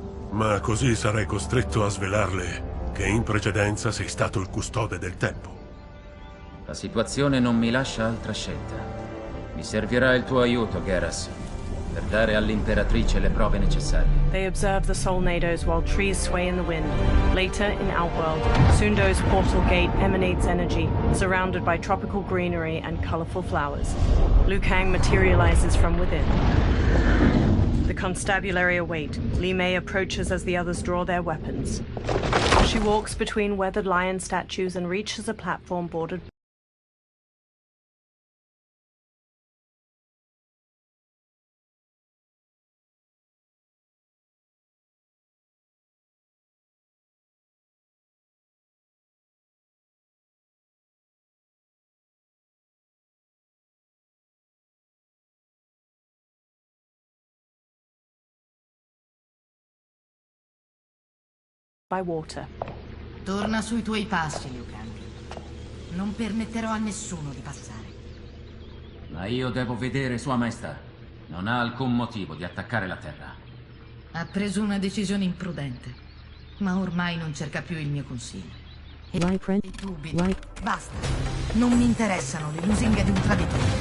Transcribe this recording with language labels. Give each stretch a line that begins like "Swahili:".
Italian: Ma così sarei costretto a svelarle che in precedenza sei stato il custode del tempo. La situazione non mi lascia altra scelta. Mi servirà il tuo aiuto, Geras, per dare all'imperatrice le prove necessarie.
English: They observe the soul nados while trees sway in the wind. Later, in Outworld, Sundo's portal gate emanates energy, surrounded by tropical greenery and colorful flowers. Liu Kang materializes from within. The constabulary await. Li Mei approaches as the others draw their weapons. She walks between weathered lion statues and reaches a platform bordered by water.
Italian: Torna sui tuoi passi, Liu Kang. Non permetterò a nessuno di passare. Ma io devo vedere Sua Maestà. Non ha alcun motivo di attaccare la Terra. Ha preso una decisione imprudente, ma ormai non cerca più il mio consiglio. E dubbi. Basta. Non mi interessano le lusinghe di un traditore.